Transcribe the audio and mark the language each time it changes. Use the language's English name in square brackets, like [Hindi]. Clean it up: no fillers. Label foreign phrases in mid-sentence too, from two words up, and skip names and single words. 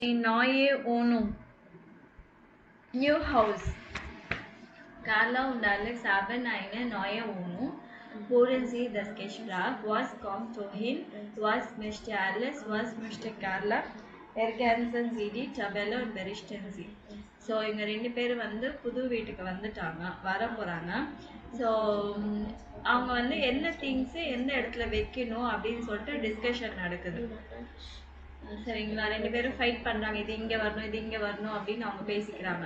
[German] neue Wohnung, [English] new house. [German] Carla und Alex haben eine neue Wohnung. Holen Sie das Gespräch. Was kommt wohin? Was möchte Alex? Was möchte Carla? Ergänzen Sie die Tabelle und berichten Sie. [Tamil] ஸோ இவங்க ரெண்டு பேரும் வந்து புது வீட்டுக்கு வந்துட்டாங்க, வர போகிறாங்க. ஸோ அவங்க வந்து என்ன திங்ஸு எந்த இடத்துல வைக்கணும் அப்படின்னு சொல்லிட்டு டிஸ்கஷன் நடக்குது. சரிங்களா? ரெண்டு பேரும் ஃபைட் பண்ணுறாங்க, இது இங்கே வரணும் இது இங்கே வரணும் அப்படின்னு அவங்க பேசிக்கிறாங்க.